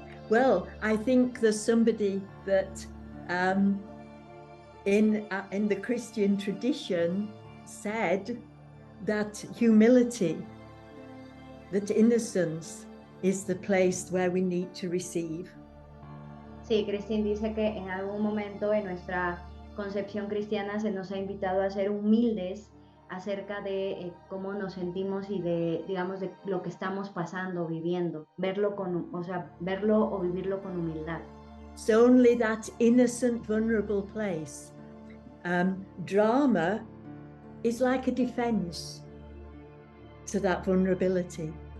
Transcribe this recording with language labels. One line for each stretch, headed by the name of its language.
English: Well, I think there's somebody that in the Christian tradition said that humility, that innocence is the place where we need to receive.
Spanish: Sí, Christine dice que en algún momento en nuestra concepción cristiana se nos ha invitado a ser humildes acerca de cómo nos sentimos y de, digamos, de lo que estamos pasando, viviendo, verlo o vivirlo con humildad.
English: So only that innocent, vulnerable place. Drama is like a defense to that vulnerability.